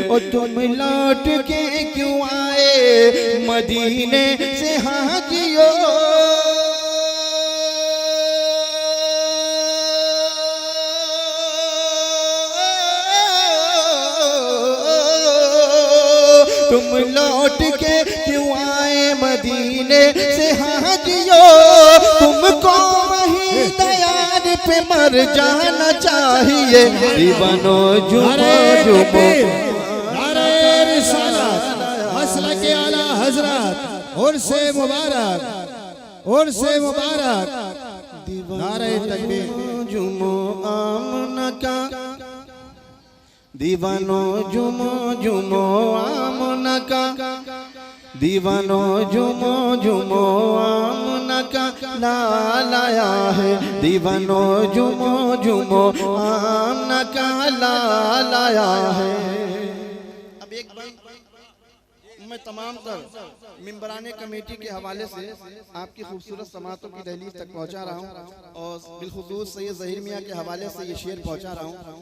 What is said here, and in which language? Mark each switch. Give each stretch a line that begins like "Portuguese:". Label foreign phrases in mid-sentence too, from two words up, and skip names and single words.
Urdu: اور تم لوٹ کے کیوں آئے مدینے سے حاجیو، تم لوٹ کے کیوں آئے مدینے سے حاجیو، تم کو وہی دیار پہ مر جانا چاہیے. دیوانو جمو جمو نعرے رسالت مسلکے اعلیٰ حضرت عرس مبارک عرس مبارک نعرے تکبیر. جمو آمنہ کا دیوانو جمو جمو آمنہ کا، دیوانو جمو جمو آمنہ کا لال آیا ہے, دیوانو جمو جمو آمنہ کا لال آیا ہے. اب ایک بار میں تمام تر ممبرانے کمیٹی کے حوالے سے آپ کی خوبصورت سماعتوں کی دہلیز تک پہنچا رہا ہوں اور بالخصوص سید ظہیر میاں کے حوالے سے یہ شعر پہنچا رہا ہوں.